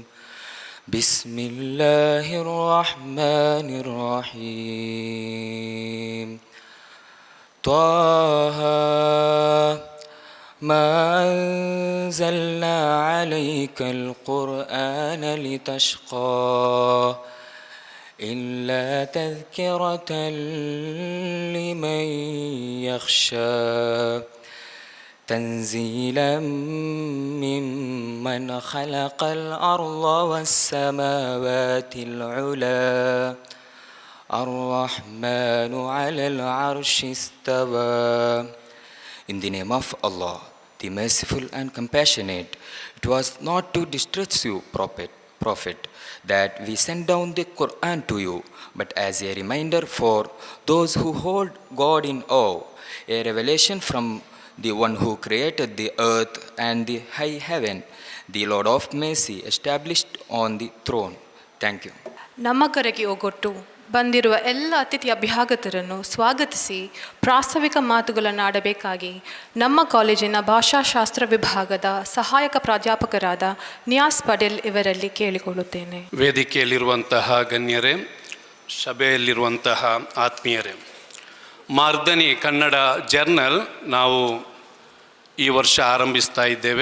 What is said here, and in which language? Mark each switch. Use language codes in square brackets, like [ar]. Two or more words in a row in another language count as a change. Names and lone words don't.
[ar] بسم الله الرحمن الرحيم. طه ما أنزلنا عليك القرآن لتشقى إلا تذكرة لمن يخشى تنزيلا ممن خلق الأرض والسماوات العلى الرحمن على العرش استوى. [en] In the name of Allah, the merciful and compassionate. It was not to distress you, Prophet, that we sent down the Quran to you, but as a reminder for those who hold God in awe, a revelation from the one who created the earth and the high heaven, the Lord of mercy, established on the throne. Thank you. [kn] ನಮ್ಮ ಕರೆಗೆ ಒಗೊಟ್ಟು ಬಂದಿರುವ ಎಲ್ಲ ಅತಿಥಿ ಅಭ್ಯಾಗತರನ್ನು ಸ್ವಾಗತಿಸಿ ಪ್ರಾಸ್ತಾವಿಕ ಮಾತುಗಳನ್ನು ಆಡಬೇಕಾಗಿ ನಮ್ಮ ಕಾಲೇಜಿನ ಭಾಷಾಶಾಸ್ತ್ರ ವಿಭಾಗದ ಸಹಾಯಕ ಪ್ರಾಧ್ಯಾಪಕರಾದ ನಿಯಾಸ್ ಪಟೇಲ್ ಇವರಲ್ಲಿ ಕೇಳಿಕೊಳ್ಳುತ್ತೇನೆ. ವೇದಿಕೆಯಲ್ಲಿರುವಂತಹ ಗಣ್ಯರೇ, ಸಭೆಯಲ್ಲಿರುವಂತಹ ಆತ್ಮೀಯರೇ, ಮಾರ್ದನಿ ಕನ್ನಡ ಜರ್ನಲ್ ನಾವು ಈ ವರ್ಷ ಆರಂಭಿಸ್ತಾ ಇದ್ದೇವೆ.